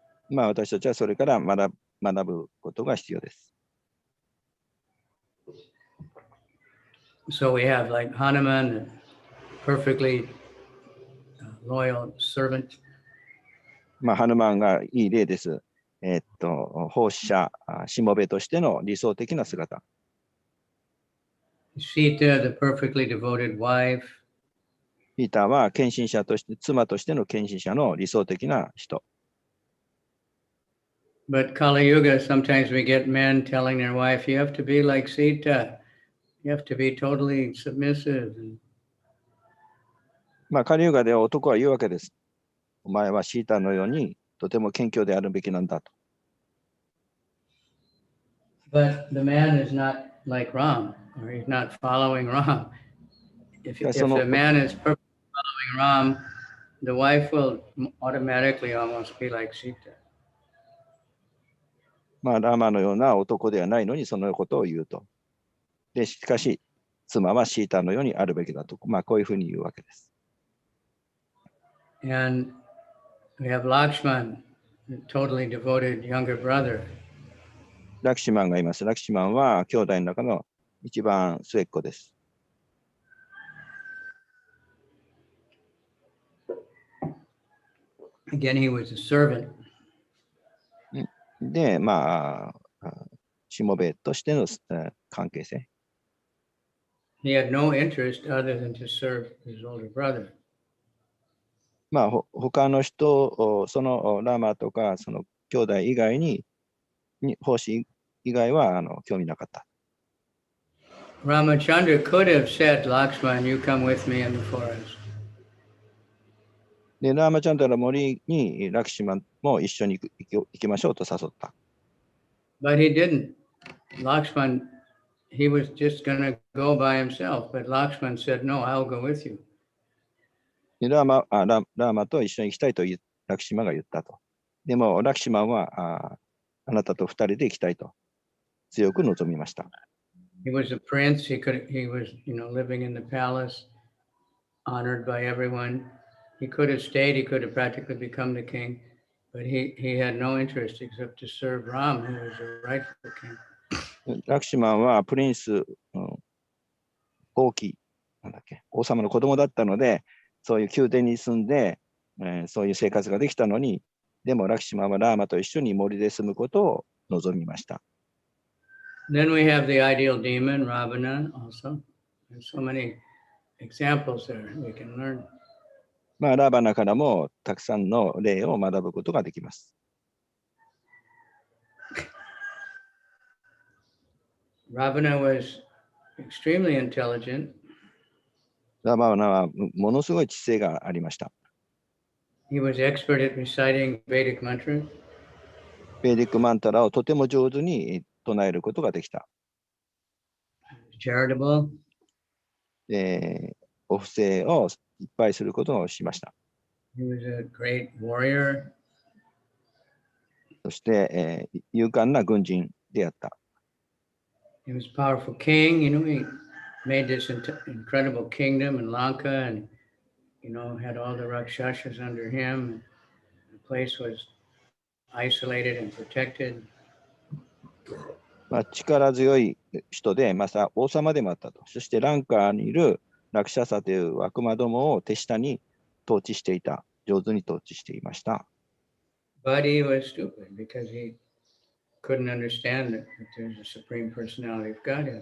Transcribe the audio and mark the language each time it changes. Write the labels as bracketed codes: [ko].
[ja] まあ、私たちはそれから学ぶことが必要です。 [en] So we have like Hanuman, a perfectly loyal servant. [ja] まあ、ハヌマンがいい例です。奉仕者、しもべとしての理想的な姿。 [en] Sita, the perfectly devoted wife. [ja] ピーターは献身者として、妻としての献身者の理想的な人。 [en] But Kali Yuga, sometimes we get men telling their wife, you have to be like Sita. You have to be totally submissive. [ja] まあ、カリユガで男は言うわけです。お前はシータのようにとても謙虚であるべきなんだと。 [en] But the man is not like Ram, or he's not following Ram. If the man is perfectly following Ram, the wife will automatically almost be like Sita. [ja] まあ、ラーマのような男ではないのにそのことを言うと。で、しかし、妻はシータのようにあるべきだと。まあ、こういうふうに言うわけです。 [en] And we have Lakshman, a totally devoted younger brother. [ja] ラクシマンがいます。ラクシマンは兄弟の中の一番末っ子です。 [en] Again, he was a servant. [ja] で、まあ、しもべとしての関係性。 [en] He had no interest other than to serve his older brother. [ja] まあ、他の人、そのラーマとか、その兄弟以外に、奉仕以外は興味なかった。 [en] Ramachandra could have said, Lakshman, you come with me in the forest. [ja] で、ラーマチャンダラ森にラクシマンも一緒に行きましょうと誘った。 [en] But he didn't. Lakshman, he was just going to go by himself, but Lakshman said, no, I'll go with you. [ja] ラーマと一緒に行きたいとラクシマが言ったと。でも、ラクシマンはあなたと二人で行きたいと強く望みました。 [en] He was a prince. He was, living in the palace, honored by everyone. He could have stayed. He could have practically become the king, but he had no interest except to serve Ram, who was the rightful king. [ja] ラクシマンはプリンス、王妃、王様の子供だったので、そういう宮殿に住んで、そういう生活ができたのに、でもラクシマンはラーマと一緒に森で住むことを望みました。 [en] Then we have the ideal demon, Ravana, also. There's so many examples there we can learn. [ja] ラバナからもたくさんの例を学ぶことができます。 [en] Ravana was extremely intelligent. [ja] ラバナはものすごい知性がありました。 [en] He was expert at reciting Vedic mantras. [ja] ベーディックマンタラをとても上手に唱えることができた。 [en] Charitable. [ja] お布施をいっぱいすることをしました。 [en] He was a great warrior. [ja] そして、勇敢な軍人であった。 [en] He was a powerful king. He made this incredible kingdom in Lanka and, had all the Rakshasas under him. The place was isolated and protected. [ja] 力強い人で、また王様でもあったと。そしてランカーにいるラクシャサという悪魔どもを手下に統治していた。上手に統治していました。 [en] But he was stupid because he couldn't understand that there's a supreme personality of Godhead.